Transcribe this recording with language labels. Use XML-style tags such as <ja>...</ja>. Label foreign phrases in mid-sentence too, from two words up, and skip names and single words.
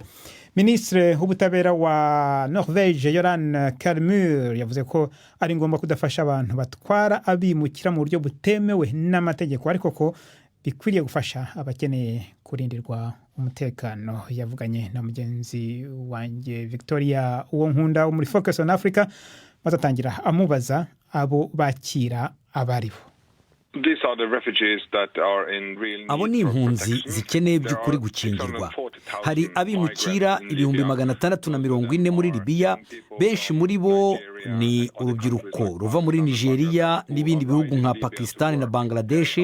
<rw>Ministre w'ubutabera wa Norvège Yoran Kalmur yavuze ko ari ngombwa kudafasha abantu batwara abimukira mu buryo butemewe n'amategeko, ariko ko bikwiriye gufasha abakeneye kurindirwa umutekano. Yavuganye na mugenzi wanjye Victoria Uwonkunda wo muri Focus on Africa, bazatangira amubaza abo bakira abaribo. Abo ni impunzi zikeneye by'ukuri gukingirwa. Hari abimukira 640 muri Libya, benshi muri bo ni urubyiruko ruva muri Nigeria n'ibindi bihugu nka Pakistan na Bangladesh.</rw>